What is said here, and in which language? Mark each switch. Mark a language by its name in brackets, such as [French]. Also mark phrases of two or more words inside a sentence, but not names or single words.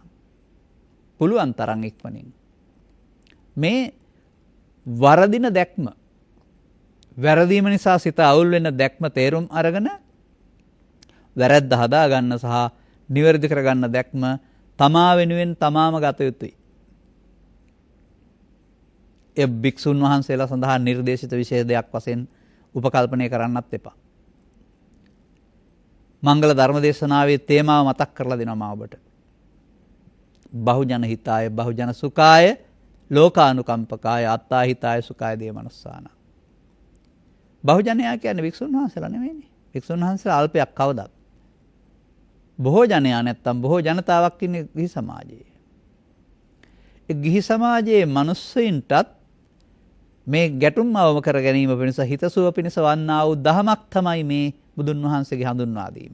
[Sinhala] පුළුවන් තරම් ඉක්මනින් මේ වරදින දැක්ම, වැරදීම නිසා සිත අවුල් වෙන දැක්ම තේරුම් අරගෙන වැරද්ද හදා ගන්න සහ නිවැරදි කරගන්න දැක්ම තමා වෙනුවෙන් තමාම ගත යුතුයි. ඒ භික්ෂුන් වහන්සේලා සඳහා නිර්දේශිත විශේෂ දෙයක් වශයෙන් උපකල්පනය කරන්නත් එපා. මංගල ධර්ම දේශනාවේ තේමාව මතක් කරලා දෙනවා මා ඔබට. [Pali] බහුජන හිතාය, බහුජන සුඛාය, ලෝකානුකම්පකාය, අත්තා හිතාය, සුඛාය දේමනස්සාන. [Sinhala] බහුජනයා කියන්නේ භික්ෂුන් වහන්සේලා නෙමෙයිනේ. භික්ෂුන් වහන්සේලා අල්පයක් කවදාත්. බොහෝ ජනයා නැත්තම් බොහෝ ජනතාවක් ඉන්නේ ගිහි සමාජයේ. ඒ ගිහි සමාජයේ මිනිස්සුන්ටත් මේ ගැටුම් අවම කර ගැනීම වෙනස හිතසුව පිණිස වන්නා වූ දහමක් තමයි මේ බුදුන් වහන්සේගේ හඳුන්වා දීම.